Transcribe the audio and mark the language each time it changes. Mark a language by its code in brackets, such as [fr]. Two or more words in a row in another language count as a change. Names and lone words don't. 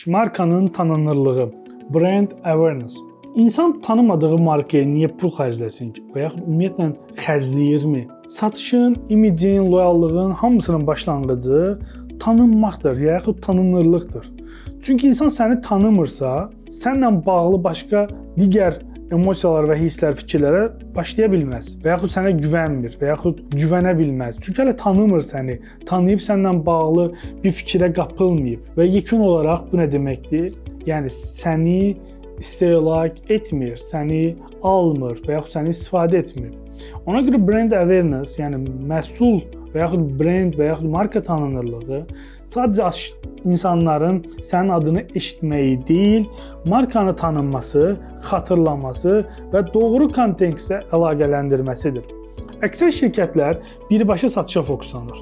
[az] markanın tanınırlığı, [en] brand awareness. [az] İnsan tanımadığı markaya niyə pul xərcləsin ki? Və yaxud ümumiyyətlə xərcləyirmi? Satışın, imicin, loyallığın hamısının başlanğıcı tanınmaqdır, ya yaxud tanınırlıqdır. Çünki insan səni tanımırsa, səninlə bağlı başqa digər emosiyalar və hisslər, fikirlərə başlaya bilməz və yaxud sənə güvənmir və yaxud güvənə bilməz. Çünki hələ tanımır səni, tanıyıb səndən bağlı bir fikrə qapılmayıb və yekun olaraq bu nə deməkdir? Yəni səni istehlak etmir, səni almır və yaxud səni istifadə etmir. Ona görə [en] brand awareness, [az] yəni məhsul və yaxud brend və yaxud marka tanınırlığı sadəcə insanların sənin adını eşitməyi deyil, markanı tanınması, xatırlaması və doğru kontekstlə əlaqələndirməsidir. Əksər şirkətlər birbaşa satışa fokuslanır.